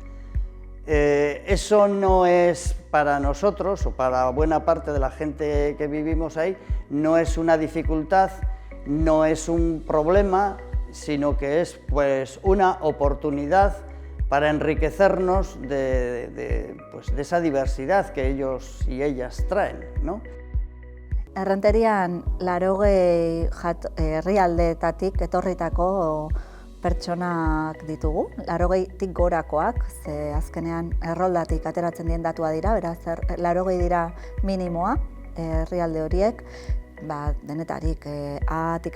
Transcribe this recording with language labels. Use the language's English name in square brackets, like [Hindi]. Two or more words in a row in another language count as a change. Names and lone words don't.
[Spanish] Eso no es para nosotros o para buena parte de la gente que vivimos ahí, no es una dificultad, no es un problema, sino que es pues una oportunidad para enriquecernos de esa diversidad que ellos y ellas traen, ¿no? [Basque] Errenterian 80 herrialdeetatik etorritako pertsonak ditugu, 80tik gorakoak, ze azkenean erroldatik ateratzen dien datua dira, beraz 80 dira minimoa herrialde horiek, denetarik Atik